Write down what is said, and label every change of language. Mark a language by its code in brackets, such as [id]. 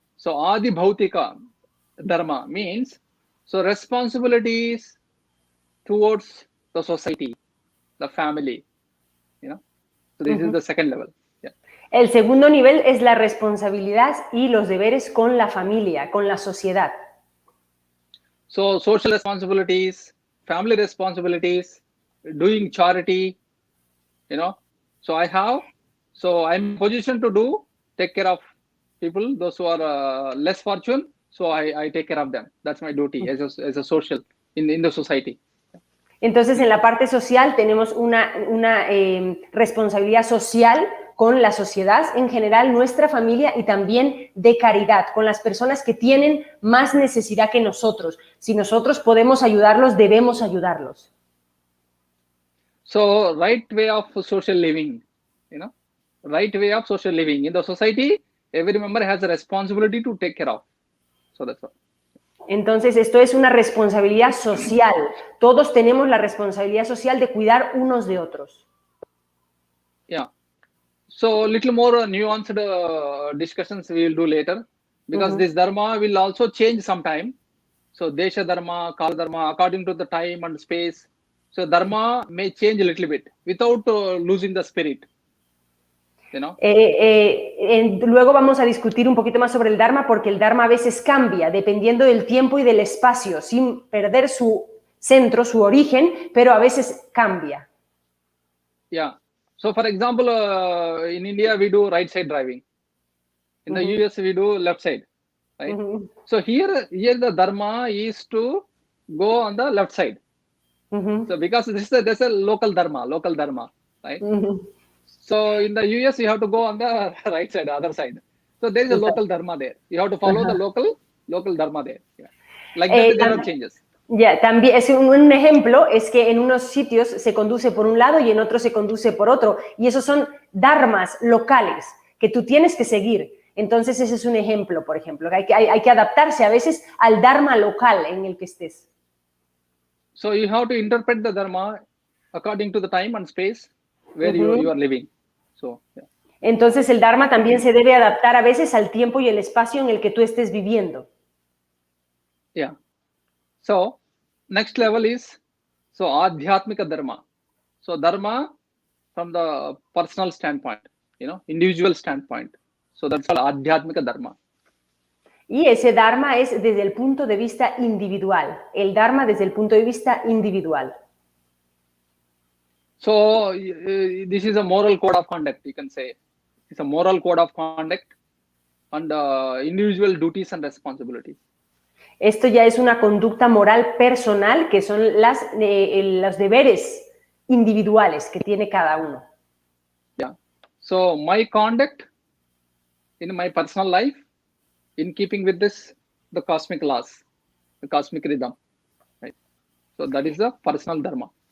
[en] So Adi Bhautika Dharma means, so responsibilities towards the society, the family. So this is the second level. Yeah. [es] El segundo nivel es la responsabilidad y los deberes con la familia, con la sociedad. [en] So social responsibilities, family responsibilities, doing charity, So I have So I'm in position to take care of people, those who are less fortunate. So I take care of them. That's my duty as a social in the society. [es] Entonces, en la parte social tenemos una responsabilidad social con la sociedad en general, nuestra familia, y también de caridad, con las personas que tienen más necesidad que nosotros. Si nosotros podemos ayudarlos, debemos ayudarlos. [en] So, right way of social living, right way of social living. In the society, every member has a responsibility to take care of. So that's all. [es] Entonces, esto es una responsabilidad social. Todos tenemos la responsabilidad social de cuidar unos de otros. [en] Yeah. So, little more nuanced discussions we will do later, because this dharma will also change sometime. So, Desha Dharma, Kala Dharma, according to the time and space. So, dharma may change a little bit without losing the spirit. [es] Luego vamos a discutir un poquito más sobre el Dharma, porque el Dharma a veces cambia dependiendo del tiempo y del espacio, sin perder su centro, su origen, pero a veces cambia. [en] Yeah. So, for example, in India we do right side driving. In the US we do left side, right? So here the Dharma is to go on the left side. So because there's a local Dharma, right? So in the US, you have to go on the right side, other side. So there is a local Dharma there. You have to follow the local Dharma there. Yeah. Like that, there are changes. [es] Ya, también es un ejemplo es que en unos sitios se conduce por un lado y en otros se conduce por otro. Y esos son dharmas locales que tú tienes que seguir. Entonces ese es un ejemplo, por ejemplo. Hay que adaptarse a veces al dharma local en el que estés. [en] So you have to interpret the Dharma according to the time and space where you are living. So, yeah. [es] Entonces el Dharma también se debe adaptar a veces al tiempo y el espacio en el que tú estés viviendo. [en] Yeah. So next level is Adhyatmika Dharma. So Dharma from the personal standpoint, individual standpoint. So that's called Adhyatmika Dharma. [es] Y ese Dharma es desde el punto de vista individual. El Dharma desde el punto de vista individual. [en] So this is a moral code of conduct, you can say. It's a moral code of conduct and individual duties and responsibilities. [es] Esto ya es una conducta moral personal, que son los deberes individuales que tiene cada uno. [en] Yeah. So my conduct in my personal life, in keeping with the cosmic laws, the cosmic rhythm. Right? So that is the personal Dharma.